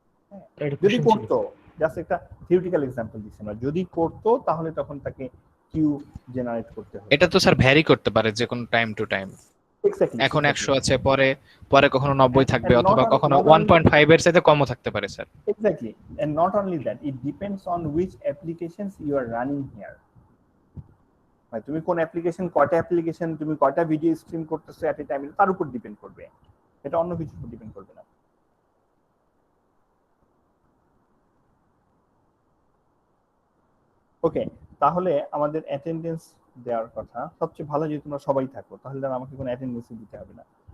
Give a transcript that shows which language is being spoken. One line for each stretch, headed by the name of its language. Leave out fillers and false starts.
Bangla: হ্যাঁ, যদি করতো, জাস্ট একটা থিওরিটিক্যাল এক্সাম্পল দিচ্ছি আমরা, যদি করতো তাহলে তখন তাকে কিউ জেনারেট করতে হবে। এটা তো স্যার ভ্যারি করতে পারে যে কোনো টাইম টু টাইম।
English: exactly,
Bangla: এখন 100 আছে, পরে কখনো 90 থাকবে, অথবা কখনো 1.5 এর চাইতে কমও থাকতে পারে sir.
English: Exactly, and not only that, it depends on which applications you are running here.
Bangla: মানে তুমি কোন অ্যাপ্লিকেশন, কয়টা অ্যাপ্লিকেশন, তুমি কয়টা ভিডিও স্ট্রিম করতেছো এট এ টাইম, তার উপর ডিপেন্ড করবে, এটা অন্য কিছুর উপর ডিপেন্ড করবে না। ওকে, তাহলে আমাদের অ্যাটেন্ডেন্স দেওয়ার কথা, সবচেয়ে ভালো যদি তোমরা সবাই থাকো তাহলে আর আমাকে কোনো অ্যাটেন্ডেন্স দিতে হবে না।